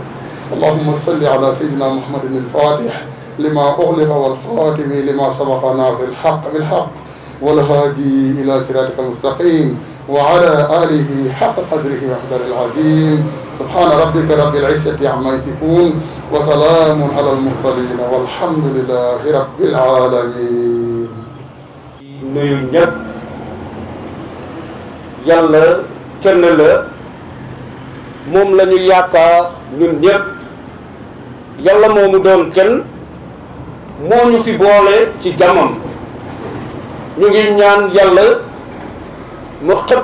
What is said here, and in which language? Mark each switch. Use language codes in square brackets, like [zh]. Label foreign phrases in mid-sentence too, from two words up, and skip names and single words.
[ar] اللهم صل على سيدنا محمد الفاتح لما أغلق والخاتم لما سبق ناصر الحق بالحق والهادي إلى صراطك المستقيم وعلى آله حق قدره وقدر العظيم. سبحان ربك رب العزة عما يصفون وسلام على المرسلين والحمد لله رب العالمين. [wo] nuyu ñëpp yàlla kenn la moom la ñu yaakaar ñun ñëpp yàlla moomu doon kenn moo ñu fi boole ci jamam ñu ngi ñaan yàlla mu xëpp